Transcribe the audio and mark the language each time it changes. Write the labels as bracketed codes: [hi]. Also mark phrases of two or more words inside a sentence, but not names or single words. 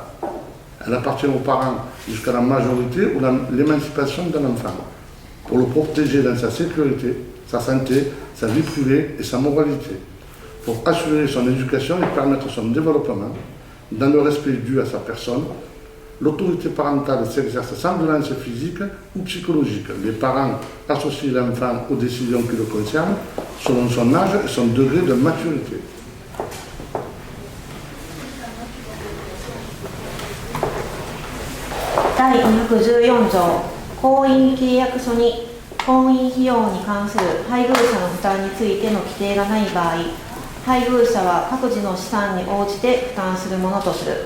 [fr] Elle appartient aux parents jusqu'à la majorité ou l'émancipation de l'enfant, pour le protéger dans sa sécurité, sa santé, sa vie privée et sa moralité, pour assurer son éducation et permettre son développement, dans le respect dû à sa personne. L'autorité parentale s'exerce sans violence physique ou psychologique. Les parents associent l'enfant aux décisions qui le concernent selon son âge et son degré de maturité. [ja] 第214条、婚姻契約書に婚姻費用に関する配偶者の負担についての規定がない場合、配偶者は各自の資産に応じて負担するものとする。